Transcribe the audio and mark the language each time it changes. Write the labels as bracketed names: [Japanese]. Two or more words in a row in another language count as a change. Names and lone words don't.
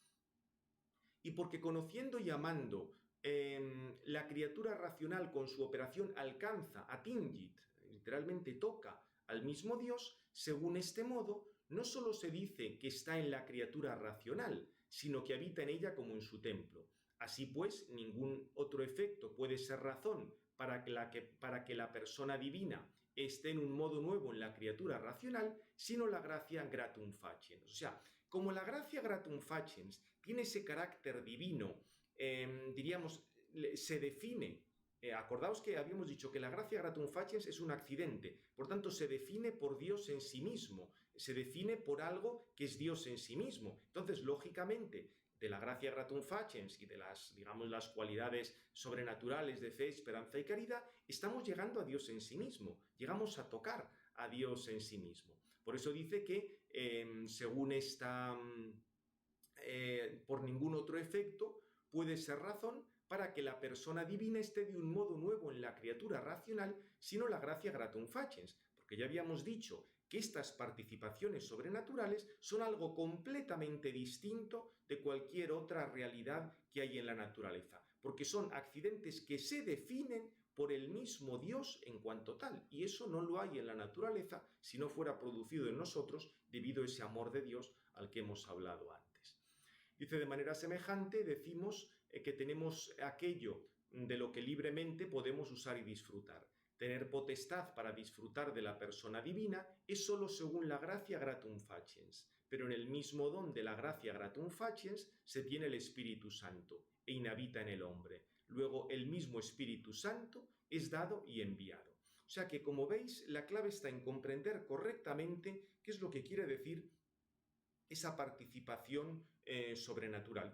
[Spanish] Y porque conociendo y amando la criatura racional con su operación alcanza, atingit, literalmente toca al mismo Dios, según este modo, no solo se dice que está en la criatura racional, sino que habita en ella como en su templo. Así pues, ningún otro efecto puede ser razón para que la persona divina esté en un modo nuevo en la criatura racional, sino la gracia [Latin] gratum faciens. [Spanish] O sea, como la gracia [Latin] gratum faciens [Spanish] tiene ese carácter divino, diríamos, se define. Acordaos que habíamos dicho que la gracia [Latin] gratum faciens [Spanish] es un accidente, por tanto se define por Dios en sí mismo, se define por algo que es Dios en sí mismo. Entonces, lógicamente, de la gracia [Latin] gratum faciens [Spanish] y de las, digamos, las cualidades sobrenaturales de fe, esperanza y caridad, estamos llegando a Dios en sí mismo, llegamos a tocar a Dios en sí mismo. Por eso dice que, según esta, por ningún otro efecto, puede ser razón para que la persona divina esté de un modo nuevo en la criatura racional, sino la gracia [Latin] gratum faciens, [Spanish] porque ya habíamos dicho que estas participaciones sobrenaturales son algo completamente distinto de cualquier otra realidad que hay en la naturaleza, porque son accidentes que se definen por el mismo Dios en cuanto tal, y eso no lo hay en la naturaleza si no fuera producido en nosotros debido a ese amor de Dios al que hemos hablado antes. Dice, de manera semejante, decimos que tenemos aquello de lo que libremente podemos usar y disfrutar. Tener potestad para disfrutar de la persona divina es sólo según la gracia [Latin] gratum faciens, [Spanish] pero en el mismo don de la gracia [Latin] gratum faciens [Spanish] se tiene el Espíritu Santo e inhabita en el hombre. Luego el mismo Espíritu Santo es dado y enviado. O sea que, como veis, la clave está en comprender correctamente qué es lo que quiere decir esa participación sobrenatural.